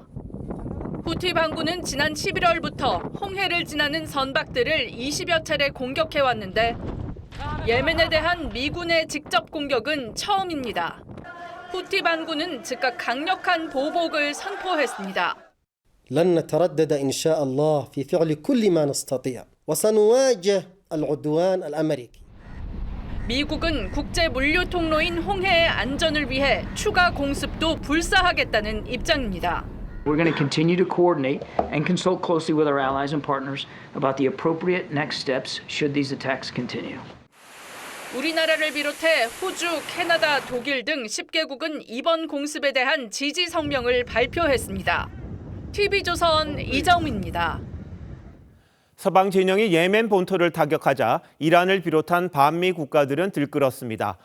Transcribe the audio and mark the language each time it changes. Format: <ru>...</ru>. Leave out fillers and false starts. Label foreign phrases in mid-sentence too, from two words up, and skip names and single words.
<ko>후티 반군은 지난 11월부터 홍해를 지나는 선박들을 20여 차례 공격해왔는데 예멘에 대한 미군의 직접 공격은 처음입니다. 후티 반군은 즉각 강력한 보복을 선포했습니다.</ko> <ar>لن نتردد إن شاء الله في فعل كل ما نستطيع وسنواجه العدوان الأمريكي.</ar> <ko>미국은 국제 물류 통로인 홍해의 안전을 위해 추가 공습도 불사하겠다는 입장입니다.</ko> <en>We're going to continue to coordinate and consult closely with our allies and partners about the appropriate next steps should these attacks continue.</en> <ko>우리나라를 비롯해 호주, 캐나다, 독일 등 10개국은 이번 공습에 대한 지지 성명을 발표했습니다. TV조선 이정미입니다. 서방 진영이 예멘 본토를 타격하자 이란을 비롯한 반미 국가들은 들끓었습니다.</ko>